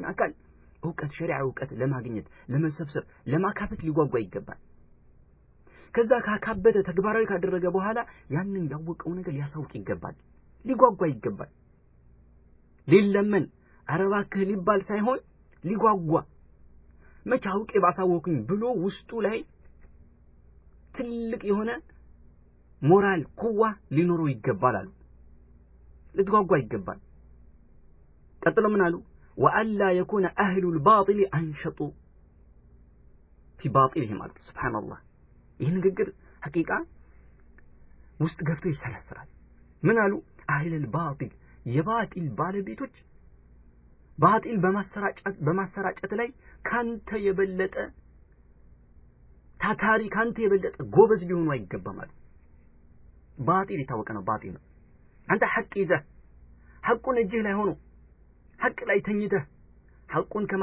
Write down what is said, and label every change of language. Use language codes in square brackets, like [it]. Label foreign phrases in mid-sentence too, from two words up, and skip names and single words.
[am] አካል እውቀት ሸሪዓ እውቀት ለማግኘት ለመሰብሰብ ለማካበት ሊጓጓ ይገባል። ከዛ ካካበተ ተግባራዊ ካደረገ በኋላ ያንን ያወቀው ነገር ሊያሳውቅ ይገባል፣ ሊጓጓ ይገባል። ሊለመን አረባክህ ሊባል ሳይሆን ሊጓጓ መቻውቄ ባሳወኩኝ ብሎ ውስጡ ላይ ትልቅ የሆነ ሞራል ቁዋ ሊኖረው ይገባል አሉ። ልትጓጓ ይገባል። ቀጥሎ ምን አሉ? [ar] وألا يكون أهل الباطل أنشطوا في باطلهم [am] አሉ። ሱብሃንአላህ ይህ ንግግር ሐቂቃ ውስጥ ገብቶ ይሰለስራል። ምን አሉ? [ar] أهل الباطل [am] የባጢል ባለቤቶች ባጢል በማሰራጨት ላይ ካንተ የበለጠ ታታሪ ካንተ የበለጠ ጎበዝ ሊሆኑ አይገባም አሉ። ባጢል የታወቀ ነው። ባጢል ነው። አንተ ሐቅ ይዘህ ሐቁን እጅህ ላይ ሆኖ ሐቅ ላይ ተኝተህ ሐቁን